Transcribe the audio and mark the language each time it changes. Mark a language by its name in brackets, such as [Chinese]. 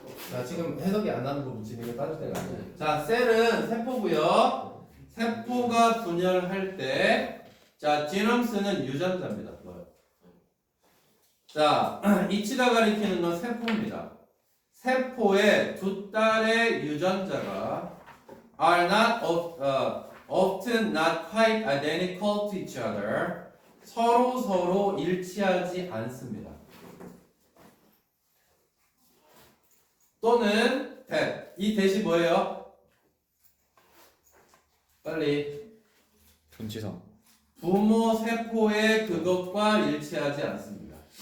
[Korean] 자, 지금 해석이 안 나는 부분 지금 이거 따질 때가 아니에요. 자, 셀은 세포고요. 세포가 분열할 때, 자, 지넘스는 유전자입니다. 자, 이치가 가리키는 건 세포입니다. 세포의 두 딸의 유전자가 [English] are often not quite identical to each other. [Korean] 서로 일치하지 않습니다. 또는 that. 이 대시 뭐예요? 빨리. 전치사. 부모 세포의 그것과 일치하지 않습니다.